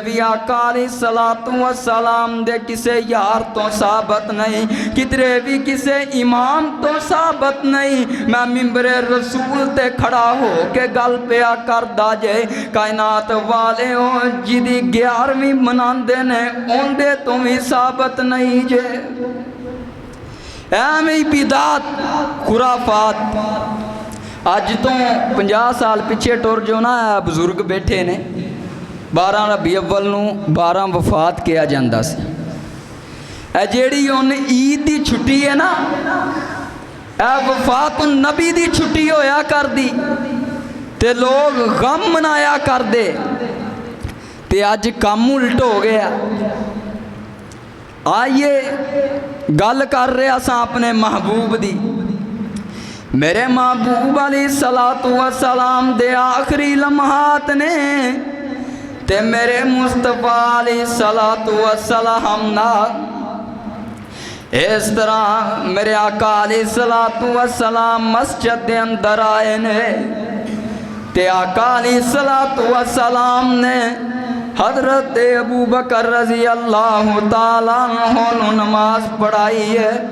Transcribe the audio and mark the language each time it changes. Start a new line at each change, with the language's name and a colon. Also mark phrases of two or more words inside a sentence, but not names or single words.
Punjabi: بھی آقا
Arabic: علیہ السلام
Punjabi: دے کسے یار تو ثابت نہیں کدرے بھی کسے امام تو ثابت نہیں میں ممبر رسول تے کھڑا ہو کے گل پیا کر دا جے کائنات والے ہو جدی 11ویں مناندے نے اوندے تو بھی ثابت نہیں جے ایویں ہی بدعت خرافات. اج تو 50 سال پیچھے ٹر جو نا بزرگ بیٹھے نے 12 ربیع اول نو 12 وفات کیا جاندہ سی. اے جیڑی ان عید دی چھٹی ہے نا اے وفات النبی دی چھٹی ہویا کر دی تے لوگ غم منایا کر دے تے اج کام الٹ ہو گیا. آئیے گل کر رہے اساں اپنے محبوب دی. میرے محبوب
Arabic: علیہ الصلوۃ والسلام
Punjabi: دے آخری لمحات نے تے میرے مصطفیٰ
Arabic: علیہ الصلوۃ والسلام
Punjabi: نال اس طرح میرے آقا
Arabic: علیہ الصلوۃ والسلام
Punjabi: مسجد دے اندر آئے نے تے آقا علیہ الصلوۃ والسلام نے حضرت ابو بکر
Arabic: رضی اللہ تعالیٰ عنہ
Punjabi: نماز پڑھائی ہے.